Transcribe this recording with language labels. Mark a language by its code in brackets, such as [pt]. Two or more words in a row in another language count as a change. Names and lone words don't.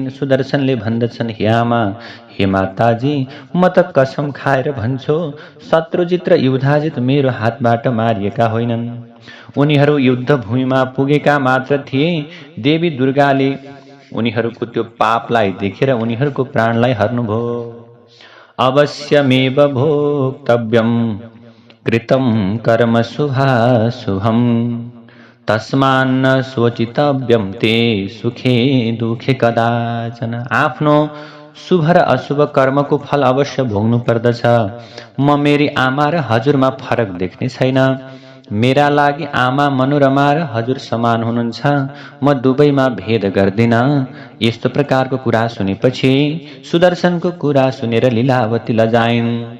[ne] सुदर्शनले भन्दछन्, हे आमा, हे माताजी, म त कसम खाएर भन्छु, शत्रुजित र युधाजित मेरो हातबाट मारिएका होइनन्। उनीहरू युद्ध भूमिमा पुगेका मात्र थिए। देवी दुर्गाले उनीहरूको त्यो पापलाई देखेर उनीहरूको प्राणलाई हर्नुभयो। [sa] अवश्यमेव भोक्तव्यं कृतं कर्म शुभाशुभम्, तस्मान्न शोचितव्यं ते सुखे दुखे कदाचन। [ne] आफ्नो शुभ र अशुभ कर्मको फल अवश्य भोग्नु पर्दछ। म मेरी आमा र हजुरमा फरक देख्ने छैन। मेरा लागि आमा मनोरमा र हजुर समान हुनुहुन्छ। म दुवैमा भेद गर्दिन। यस्तो प्रकारको कुरा सुनेपछि सुदर्शनको कुरा सुनेर लीलावती लजाइन्।